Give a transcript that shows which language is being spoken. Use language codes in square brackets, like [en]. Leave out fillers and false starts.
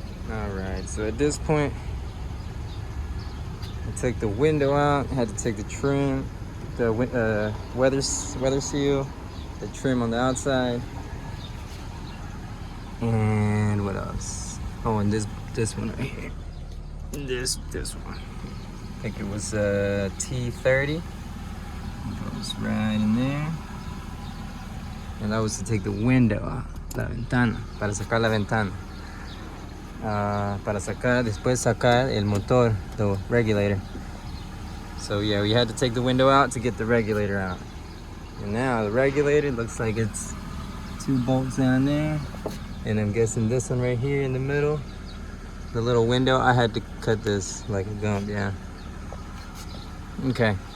[en] Alright, so at this point, I took the window out, had to take the trim, the weather seal, the trim on the outside, and what else? Oh, and this one right here. This one. I think it was T30. It goes right in there. And that was to take the window out, [es] la ventana, para sacar la ventana. Para después sacar el motor, [en] the regulator. So yeah, we had to take the window out to get the regulator out. And now the regulator looks like it's 2 bolts down there. And I'm guessing this one right here in the middle, the little window, I had to cut this like a gump, yeah. Okay.